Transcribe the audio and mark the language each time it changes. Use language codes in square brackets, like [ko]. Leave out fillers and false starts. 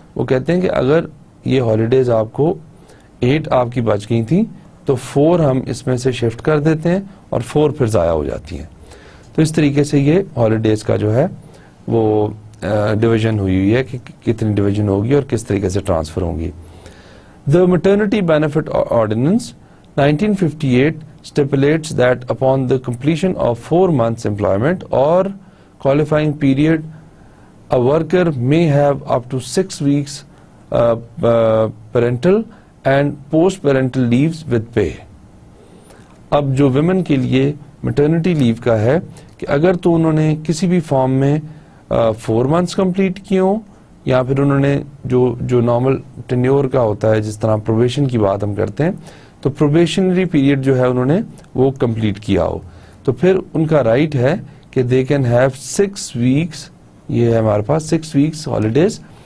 [ur] وہ کہتے ہیں کہ اگر یہ ہالیڈیز آپ کو 8 آپ کی بچ گئی تھیں تو 4 ہم اس میں سے شفٹ کر دیتے ہیں اور 4 پھر ضائع ہو جاتی ہیں. تو اس طریقے سے یہ ہالیڈیز کا جو ہے وہ ڈویژن ہوئی ہے کہ کتنی ڈویژن ہوگی اور کس طریقے سے ٹرانسفر ہوں گی. [en] The Maternity Benefit Ordinance 1958 stipulates that upon the completion of 4 months employment or qualifying period, a worker may have up to 6 weeks parental and post-parental leaves with pay. [ur] اب جو ویمن کے لیے میٹرنٹی لیو کا ہے کہ اگر تو انہوں نے کسی بھی فارم میں 4 months کمپلیٹ کیے ہوں یا پھر انہوں نے جو نارمل ٹینیور کا ہوتا ہے, جس طرح پروبیشن کی بات ہم کرتے ہیں, تو پروبیشنری پیریڈ جو ہے انہوں نے وہ کمپلیٹ کیا ہو, تو پھر ان کا رائٹ ہے کہ [en] they can have 6 weeks, [ur] یہ ہے ہمارے پاس 6 weeks ہالیڈیز